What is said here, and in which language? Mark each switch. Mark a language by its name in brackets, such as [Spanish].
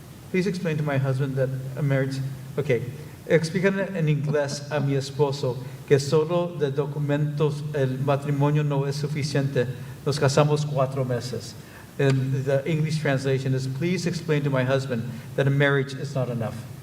[English] Please explain to my husband that I'm married. Okay. [Spanish] Explícale en inglés a mi esposo que solo de documentos el matrimonio no es suficiente. Nos casamos 4 meses. [English] And the English translation is, please explain to my husband that a marriage is not enough.